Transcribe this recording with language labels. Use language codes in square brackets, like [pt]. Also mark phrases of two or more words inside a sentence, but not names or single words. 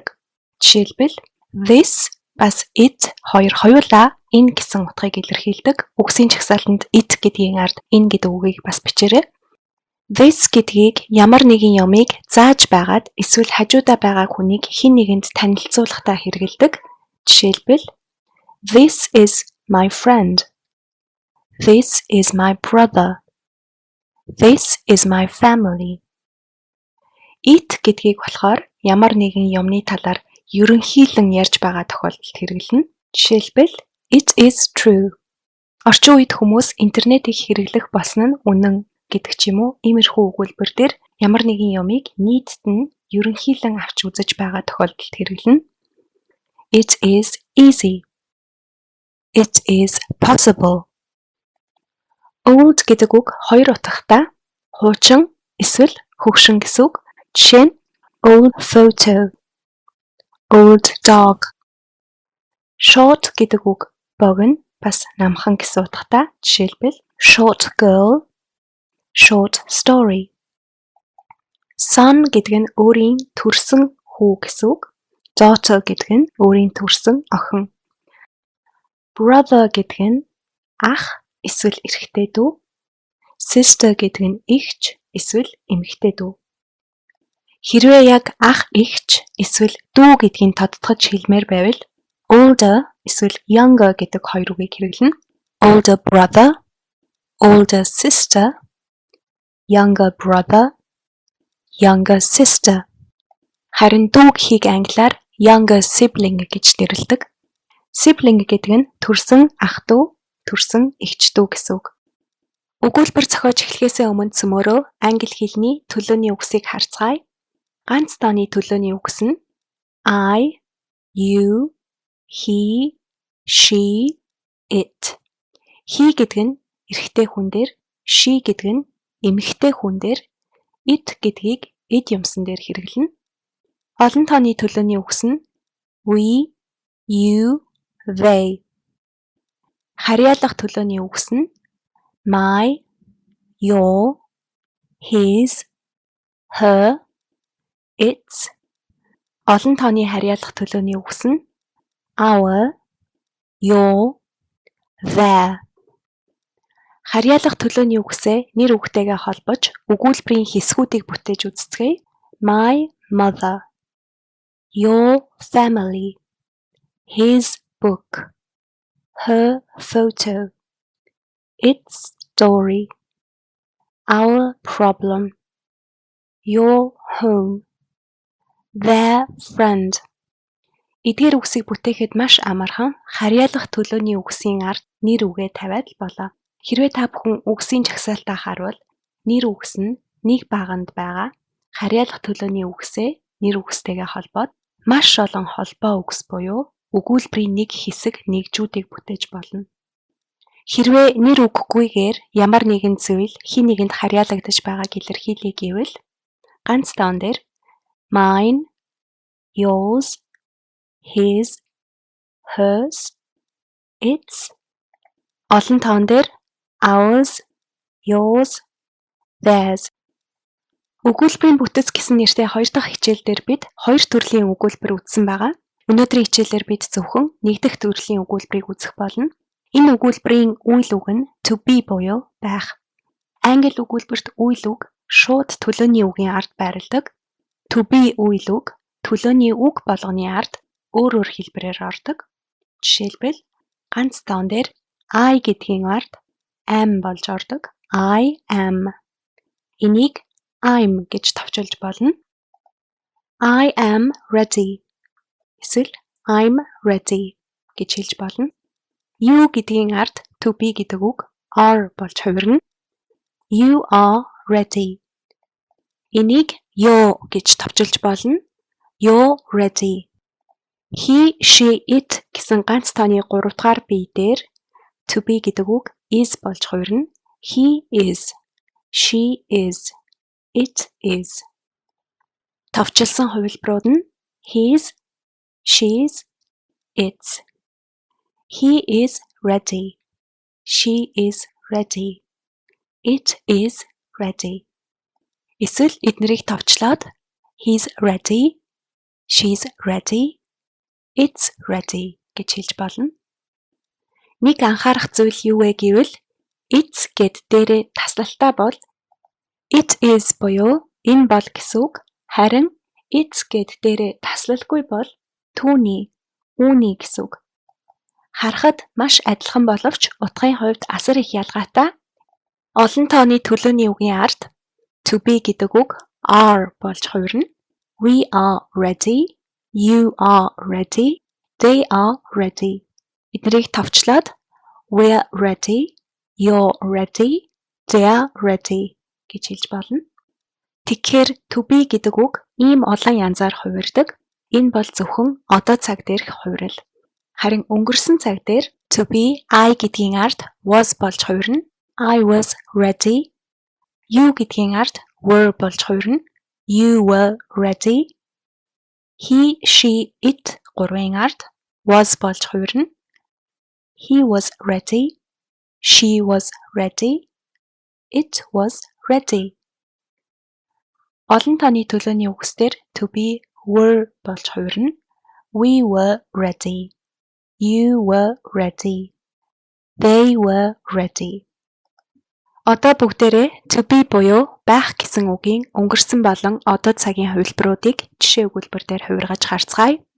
[mn] Жишээлбэл this бас it хоёр хоёулаа энэ гэсэн утгыг илэрхийлдэг. Үгсийн жагсаалтанд it гэдгийн ард энэ гэдэг үгийг бас бичээрэй. This гэдгийг ямар нэгэн ямыг зааж байгаад эсвэл хажуудаа байгаа хүнийг хэн нэгэнд танилцуулахдаа хэрэглэдэг. [en] Жишээлбэл This is my friend. This is my brother. This is my family. [mn] It гэдгийг болохоор ямар нэгэн юмны талаар ерөнхийлөн ярьж байгаа тохиолдолд хэрэглэнэ. [en] Жишээлбэл It is true. [mn] Орчин үед хүмүүс интернетийг хэрэглэх болсон нь үнэн гэдэг ч юм уу иймэрхүү өгүүлбэр дээр ямар нэгэн юмыг нийтд нь ерөнхийлөн авч үзэж байгаа тохиолдолд хэрэглэнэ. [en] It is easy. It is possible. [mn] Old гэдэг үг хоёр утгатай хуучин эсвэл хөгшин гэсэн үг. Жишээ нь [en] old photo, old dog. [mn] Short гэдэг үг богино бас намхан гэсэн утгатай. [en] Жишээлбэл short girl, short story. [mn] Son гэдэг нь өөрийн төрсөн хүү гэсэн үг. Daughter гэдэг нь өөрийн төрсөн охин. Brother гэдэг нь ах эсвэл эрэгтэй дүү. Sister гэдэг нь эгч эсвэл эмэгтэй дүү. Хэрвээ яг ах эгч эсвэл дүү гэдгийг тодтогч хэлмээр байвал older эсвэл younger гэдэг хоёр үгийг хэрэглэнэ. [en] Older brother, older sister, younger brother, younger sister. [mn] Харин дүү гэхийг англиар [en] younger sibling [mn] гэж нэрлэдэг. Sibling гэдэг нь төрсөн ах дүү, төрсөн эгч дүү гэсэн үг. Өгүүлбэр зохиож эхлэхээс өмнө цөмөөрөө англи хэлний төлөөний үгсийг харцгаая. Ганц тооны төлөөний үгс нь [en] I, you, he, she, it. [mn] He гэдэг нь эрэгтэй хүн дээр, she гэдэг нь эмэгтэй хүн дээр, it гэдгийг эд юмсан дээр хэрэглэнэ. Олон тооны төлөөний үгс нь [en] we, you, they. [mn] Харьяалах төлөөний үгс нь [en] my, your, his, her, its. [mn] Олон тооны харьяалах төлөөний үгс нь [en] our, your, their. [mn] Харьяалах төлөөний үгсээ нэр үгтэйгээ холбож өгүүлбэрийн хэсгүүдийг бүтээж үзцгээе. [en] My mother, your family, his book, her photo, its story, our problem, your home, their friend. [mn] Эдгээр үгсийг бүтээхэд маш амархан харьяалах төлөөний үгсийн ард нэр үгээ тавиад болоо. Хэрвээ та бүхэн үгсийн жагсаалтаа харуул нэр үгс нь нэг баганд байгаа харьяалах төлөөний үгсээ нэр үгстэйгээ холбоод маш олон холбоо үгс буюу өгүүлбэрийн нэг хэсэг нэгжүүдийг бүтээж болно. Хэрвээ нэр үггүйгээр ямар нэгэн зүйл хэн нэгэнд харьяалагдаж байгааг илэрхийлье гэвэл ганц тоон дээр [en] mine, yours, his, hers, its. [mn] Олон тоон дээр [en] ours, yours, theirs. [mn] Өгүүлбэрийн бүтэц гэсэн нэртэй хоёр дахь хичээл дээр бид хоёр төрлийн өгүүлбэр үзсэн байгаа. Өнөөдрийн хичээлээр бид зөвхөн нэг дахь төрлийн өгүүлбэрийг үзэх болно. Энэ өгүүлбэрийн үйл үг нь [en] to be [mn] буюу байх. Англи өгүүлбэрт үйл үг шууд төлөөний үгийн ард байрладаг. [en] To be [mn] үйл үг төлөөний үг болгоны ард өөр хэлбэрээр ордог. Жишээлбэл ганц тоон дээр I гэдгийн ард am болж ордог. [en] I am. [mn] Энийг I'm гэж товчилж болно. [en] I am ready. Эсвэл I'm ready [mn] гэж хэлж болно. You гэдгийн ард [en] to be [mn] гэдэг үг are болж хувирна. [en] You are ready. [mn] Энийг you гэж товчилж болно. [en] You're ready. He, she, it [mn] гэсэн ганц тооны 3 дахь бие дээр [en] to be [mn] гэдэг үг is болж хувирна. [en] He is. She is. It is. [mn] Товчилсан хувилбарууд нь [en] his, she's, it's. He is ready. She is ready. It is ready. [mn] Эсвэл эднэрийг товчлоод [en] he's ready, she's ready, it's ready [mn] гэж хэлж болно. Нэг анхаарах зүйл юу вэ гэвэл it's гэд дээрээ таслалтай бол [en] it is [mn] буюу энэ бол гэсэн үг. Харин it's гэд дээрээ таслалгүй бол түүний, үүний гэсэн үг. Харахад маш адилхан боловч утгын хувьд асар их ялгаатай. Олон тооны төлөөний үгийн ард [en] to be [mn] гэдэг үг are болж хувирна. [en] We are ready, you are ready, they are ready. [mn] Эднийг товчлоод [en] we're ready, you're ready, they're ready [mn] гэж хэлж болно. Тэгэхээр [en] to be [mn] гэдэг үг ийм олон янзаар хувирдаг. Энэ бол зөвхөн одоо цаг дээрх хувирал. Харин өнгөрсөн цаг дээр [en] to be I [mn] гэдгийн ард was болж хувирна. [en] I was ready. You [mn] гэдгийн ард [en] were [mn] болж хувирна. [en] You were ready. He, she, it [mn] гурвын ард [en] was [mn] болж хувирна. [en] He was ready. She was ready. It was ready. [mn] Олон тооны төлөөний үгсээр [en] to be were [mn] болж хувирна. [en] We were ready. You were ready. They were ready. [mn] Одоо бүгдээрээ [en] to be [mn] буюу байх гэсэн үгийн өнгөрсөн болон одоо цагийн хувилбаруудыг жишээ өгүүлбэр дээр хувиргаж харцгаая.